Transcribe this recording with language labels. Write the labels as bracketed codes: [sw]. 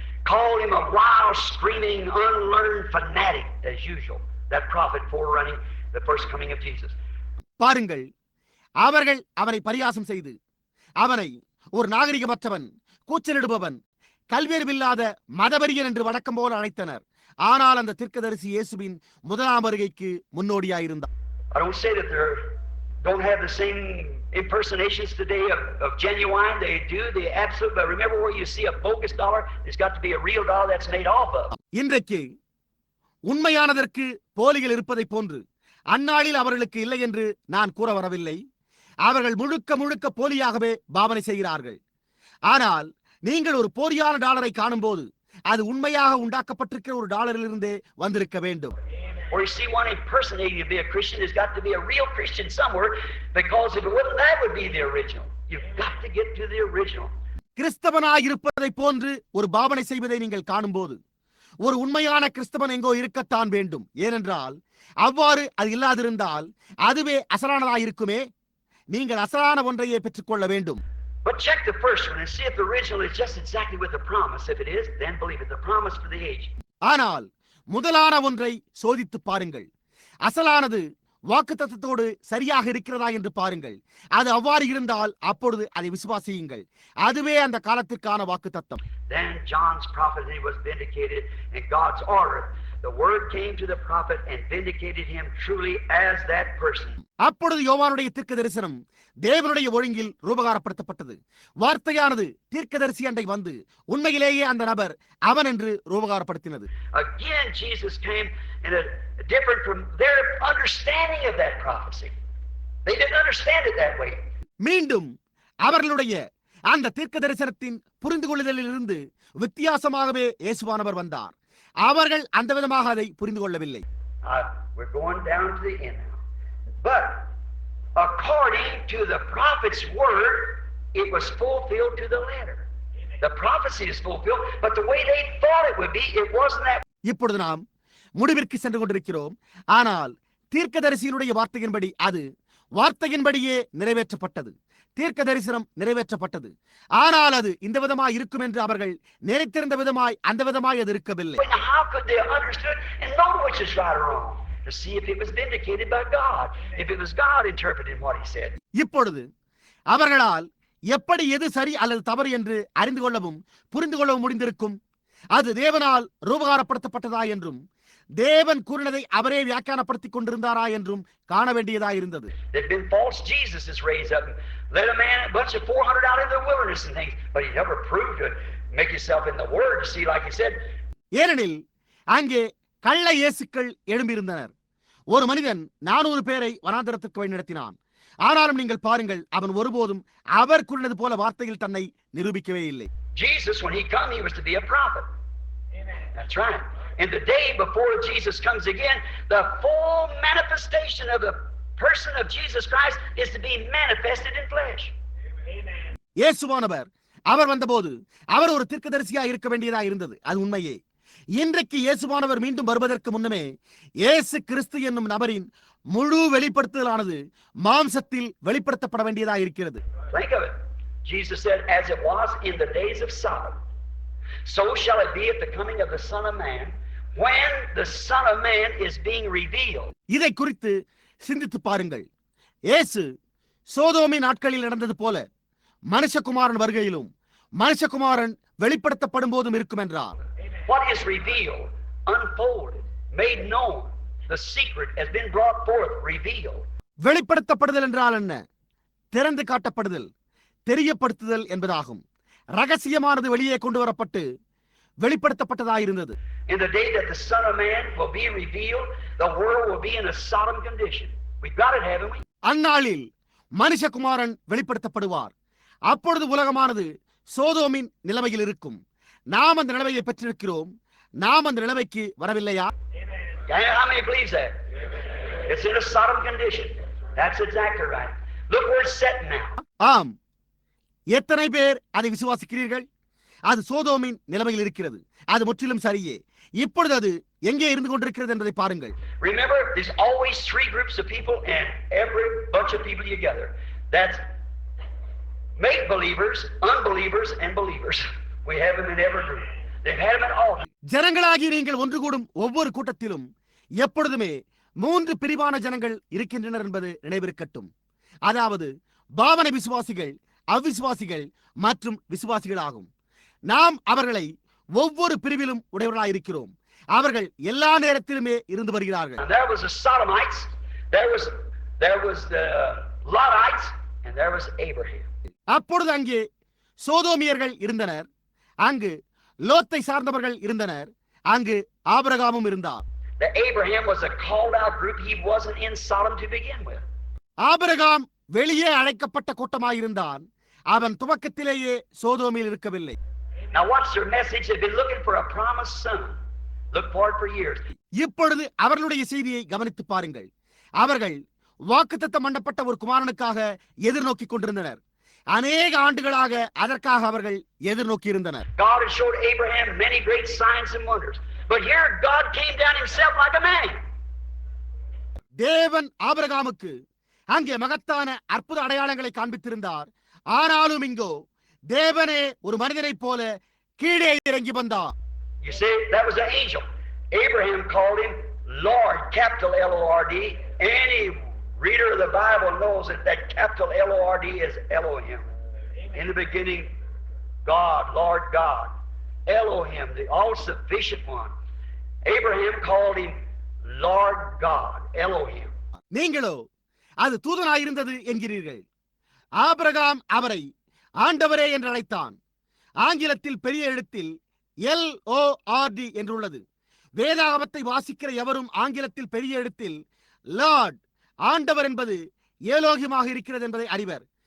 [en] Called him a wild, screaming, unlearned fanatic as usual. That prophet forerunning the first coming of Jesus. [ta] பாருங்கள், அவர்கள் அவனை பரியாசம் செய்து அவனை ஒரு நாகரிகமற்றவன், கூச்சலிடுபவன், கல்வியறிவில்லாத மதவெறியன் என்று வழக்கம் போல அழைத்தனர். ஆனால் அந்த தீர்க்கதரிசி இயேசுவின் முதலாம் வருகைக்கு முன்னோடியாயிருந்தார். [en] I don't say that they don't have the same impersonations today of genuine. They do the absolute. But remember, where you see a bogus dollar, there's got to be a real dollar that's made off of. [ta] இன்றைக்கு உண்மையானதற்கு போலிகள் இருப்பதை போன்று அந்நாளில் அவர்களுக்கு இல்லை என்று நான் கூற வரவில்லை. அவர்கள் முழுக்க முழுக்க போலியாகவே பாவனை செய்கிறார்கள். ஆனால் நீங்கள் ஒரு போலியான டாலரை காணும் போது அது உண்மையாக உண்டாக்கப்பட்டிருக்கிற ஒரு டாலரிலிருந்தே வந்திருக்க வேண்டும். [en] Or you see one impersonating to be a Christian, there's got to be a real Christian somewhere, because if it wasn't, that would be the original. You've got to get to the original. [ta] கிறிஸ்தவனாய் இருப்பதை போன்று ஒரு பாவனை செய்வதை நீங்கள் காணும்போது ஒரு உண்மையான கிறிஸ்தவன் எங்கோ இருக்கத்தான் வேண்டும். ஏனென்றால் அவ்வாறு அது இல்லாதிருந்தால் அதுவே அசலானதாயிருக்குமே. நீங்கள் அசலான ஒன்றையே பெற்றுக்கொள்ள வேண்டும். [en] But check the first one and see if the original is just exactly with the promise. If it is, then believe it. The promise for the age. [ta] ஆனால் முதலான ஒன்றை சோதித்து பாருங்கள். அசலானது வாக்குத்தத்தத்தோடு சரியாக இருக்கிறதா என்று பாருங்கள். அது அவ்வாறு இருந்தால் அப்பொழுது அதை விசுவாசியுங்கள். அதுவே அந்த காலத்திற்கான வாக்குத்தத்தம். [en] Then John's prophecy was vindicated in God's order. The word came to the prophet and vindicated him truly as that person. [ta] அப்பொழுது யோவானுடைய தீர்க்க தரிசனம் தேவனுடைய ஒழுங்கில் ரூபகாரப்படுத்தப்பட்டது. வார்த்தையானது தீர்க்கதரிசி அண்டை வந்து உண்மையிலேயே அந்த நபர் அவன் என்று ரூபகாரப்படுத்தினது. [en] Again Jesus came in a different from their understanding of that prophecy. They didn't understand it that way. [ta] மீண்டும் அவர்களுடைய அந்த தீர்க்க தரிசனத்தின் புரிந்து கொள்ளுதலில் இருந்து வித்தியாசமாகவே இயேசுவானவர் வந்தார். அவர்கள் அந்த விதமாக அதை புரிந்து கொள்ளவில்லை. [en] We're going down to the end now. But according to the prophet's word, it was fulfilled to the letter. The prophecy is fulfilled, but the way they thought it would be, it wasn't that. [ta] இப்பொழுது நாம் முடிவிற்கு சென்று கொண்டிருக்கிறோம். ஆனால் தீர்க்கதரிசியினுடைய வார்த்தையின்படி அது வார்த்தையின்படியே நிறைவேற்றப்பட்டது. தீர்க்க தரிசனம் நிறைவேற்றப்பட்டது. ஆனால் அது இந்த விதமாய் இருக்கும் என்று அவர்கள் நினைத்திருந்த விதமாய் அந்த விதமாய் அது இருக்கவில்லை. [en] How could they understand and know which is right or wrong? To see if it was vindicated by God, if it was God interpreting what he said. [ta] இப்பொழுது அவர்களால் எப்படி எது சரி அல்லது தவறு என்று அறிந்து கொள்ளவும் புரிந்து கொள்ளவும் முடிந்திருக்கும். அது தேவனால் ரூபகாரப்படுத்தப்பட்டதா என்றும் தேவன் கூறினதை அவரே வியாக்கியானப்படுத்திக் கொண்டிருந்தாரா என்றும் காண வேண்டியதாக இருந்தது. [en] There'd been false Jesus is raised up and led a man, a bunch of 400 out in the wilderness and things, but he never proved to make himself in the word to see like he said. [ta] ஏனெனில் அங்கே கள்ள இயேசுக்கள் எழும்பியிருந்தனர். ஒரு மனிதன் 400 பேரை வனாந்தரத்துக்கு வழிநடத்தினான். ஆனாலும் நீங்கள் பாருங்கள், அவன் ஒருபோதும் அவர் கூறினது போல வார்த்தையில் தன்னை நிரூபிக்கவே இல்லை. [en] Jesus, when he come, he was to be a prophet. Amen. That's right. And the day before Jesus comes again, the full manifestation of the person of Jesus Christ is to be manifested in flesh. Amen. [ta] இயேசுவானவர் அவர் வந்தபோது அவர் ஒரு தீர்க்கதரிசியாக இருக்க வேண்டியதாக இருந்தது. அது உண்மையே. இன்றைக்கு இயேசுவானவர் மீண்டும் வருவதற்கு முன்னமே இயேசு கிறிஸ்து என்னும் நபரின் முழு வெளிப்படுத்துதலானது மாம்சத்தில் வெளிப்படுத்தப்பட வேண்டியதாக இருக்கிறது. [en] Think of it. Jesus said, as it was in the days of Sodom, so shall it be at the coming of the Son of Man, when the Son of Man is being revealed. [ta] இதை குறித்து சிந்தித்து பாருங்கள். இயேசு சோதோமின் நாட்களில் நடந்தது போல மனுஷகுமாரன் வருகையிலும் மனுஷகுமாரன் வெளிப்படுத்தப்படும் போதும் இருக்கும் என்றார். [en] What is revealed, unfolded, made known, the secret has been brought forth, revealed. [ta] வெளிப்படுத்தப்படுதல் என்றால் என்ன? திறந்து காட்டப்படுதல், தெரியப்படுத்துதல் என்பதாகும். ரகசியமானது வெளியே கொண்டு வரப்பட்டு வெளிப்படுத்தப்பட்டதாயிருந்தது. [en] In the day that the Son of Man will be revealed, the world will be in a Sodom condition. We've got it, haven't we? [ta] அந்நாளில் மனுஷகுமாரன் வெளிப்படுத்தப்படுவார். அப்பொழுது உலகமானது சோதோமின் நிலைமையில் இருக்கும். நாம் அந்த நிலைமையை பெற்றிருக்கிறோம். நாம் அந்த நிலைமைக்கு வரவில்லையா? [en] How many believes that? It's in a Sodom condition. That's exactly right. Look where it's set now. [ta] ஆம். எத்தனை பேர் அதை விசுவாசிக்கிறீர்கள்? அது சோதோமின் நிலைமையில் இருக்கிறது. அது முற்றிலும் சரியே. இப்பொழுது அது எங்கே இருந்து கொண்டிருக்கிறது என்பதை பாருங்கள். [en] Remember, there's always three groups of people and every bunch of people together. That's make believers, unbelievers, and believers. We have them in every group. They've had them in all. [ta] ஜனங்களாகி நீங்கள் ஒன்று கூடும் ஒவ்வொரு கூட்டத்திலும் எப்பொழுதுமே 3 பிரிவான ஜனங்கள் இருக்கின்றனர் என்பது நினைவிருக்கட்டும். அதாவது பாவனை விசுவாசிகள், அவ்விசுவாசிகள் மற்றும் விசுவாசிகள் ஆகும். நாம் அவர்களை ஒவ்வொரு பிரிவிலும் உடையவர்களாயிருக்கிறோம். அவர்கள் எல்லா நேரத்திலுமே இருந்து வருகிறார்கள். [en] There was the Sodomites, there was the Lotites, and there was Abraham. [ta] அப்பொழுது அங்கே சோதோமியர்கள் இருந்தனர், அங்கு லோத்தை சார்ந்தவர்கள் இருந்தனர், அங்கு ஆபிரகாமும் இருந்தார். [en] The Abraham was a called out group. He wasn't in Sodom to begin with. [ta] Abraham வெளியே அழைக்கப்பட்ட கூட்டமாயிருந்தான். அவன் துவக்கத்திலேயே சோதோமில் இருக்கவில்லை. [en] Now watch their message. They've been looking for a promised son. Look for it for years. [ta] இப்பொழுது அவர்களுடைய செய்தியை கவனித்து பாருங்கள். அவர்கள் வாக்குத்தத்தம் பண்ணப்பட்ட ஒரு குமாரனுக்காக எதிர்நோக்கி கொண்டிருந்தனர். அநேக ஆண்டுகளாக அதற்காக அவர்கள் எதிர்நோக்கி இருந்தனர். [en] God had showed Abraham many great signs and wonders. But here God came down himself like a man. [ta] தேவன் ஆபிரகாமுக்கு அங்கே மகத்தான அற்புத அடையாளங்களை காண்பித்திருந்தார். ஆனாலும் இங்கோ தேவனே ஒரு மனிதனைப் போல கீழே இறங்கி வந்தார். [en] You see, that was an angel. Abraham called him Lord, capital L-O-R-D. Any reader of the Bible knows that capital L-O-R-D is Elohim. In the beginning, God, Lord God. Elohim, the all-sufficient one. Abraham called him Lord God, Elohim. [ta] நீங்களோ அது தூதனாயிருந்தது என்கிறீர்கள். Abraham அவரை ஆண்டவரே என்று அழைத்தான். ஆங்கிலத்தில் பெரிய எழுத்தில் LORD என்றுள்ளது. வேதாகமத்தை வாசிக்கிற எவரும் ஆங்கிலத்தில் பெரிய எழுத்தில் லார்ட், ஆண்டவர் என்பது ஏலோகிமாக இருக்கிறது என்பதை அறிவர்.